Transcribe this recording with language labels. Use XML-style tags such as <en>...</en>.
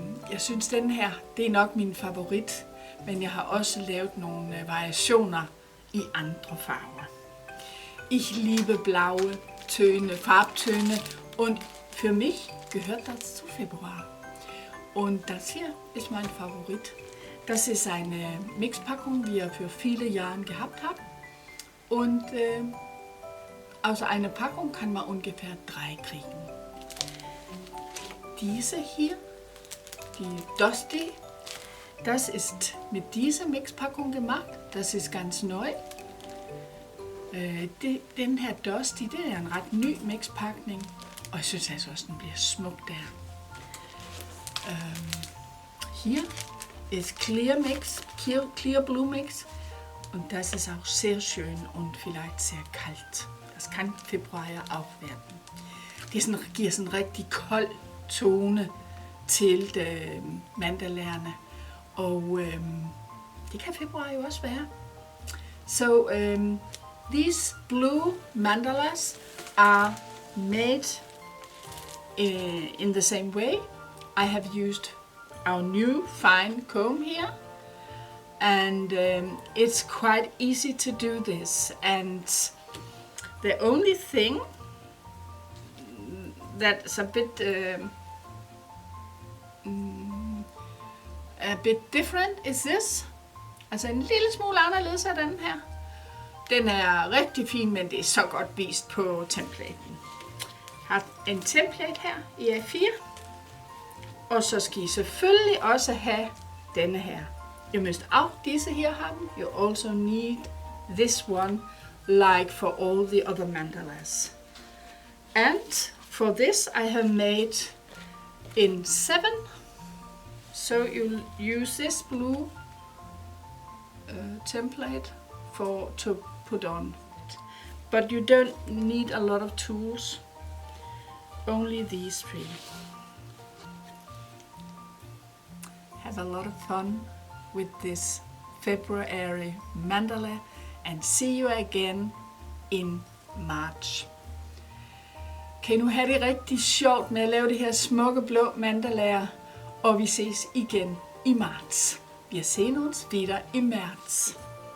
<da>Jeg synes den her, det er nok min favorit, men jeg har også lavet nogle variationer i andre farver.</da> <de>Ich liebe blaue Töne, Farbtöne und für mich gehört das zu Februar. Und das hier ist mein Favorit. Das ist eine Mixpackung, die ich für viele Jahre gehabt habe. Und aus einer Packung kann man ungefähr 3 kriegen. Diese hier, die Dusty, das ist mit dieser Mixpackung gemacht. Das ist ganz neu.</de> <da>Den her Dusty, det er en ret ny mixpakning. Og jeg synes altså også, den bliver smuk der.</da> <de>Hier ist Clear Mix, Clear Blue Mix. Und das ist auch sehr schön und vielleicht sehr kalt. Das kann Februar ja auch werden.</de> <da>Det giver sådan en rigtig kold tone til mandalerne. Og det kan februar jo også være.</da> <en>So these blue mandalas are made in the same way. I have used our new fine comb here. And it's quite easy to do this, and the only thing that's a bit different is this.</en> <da>Altså en lille smule anderledes af den her. Den er rigtig fin, men det er så godt vist på templaten. Jeg har en template her i A4, og så skal I selvfølgelig også have denne her.</da> <en>You must</en> <de>auch diese hier haben.</de> <en>You also need this one, like for all the other mandalas. And for this I have made in 7. So you'll use this blue template to put on. But you don't need a lot of tools. Only these 3. Have a lot of fun with this February mandala and see you again in March.</en> <da>Kan I nu have det rigtig sjovt med at lave det her smukke blå mandalaer, og vi ses igen i marts.</da> <de>Wir sehen uns wieder im März.</de>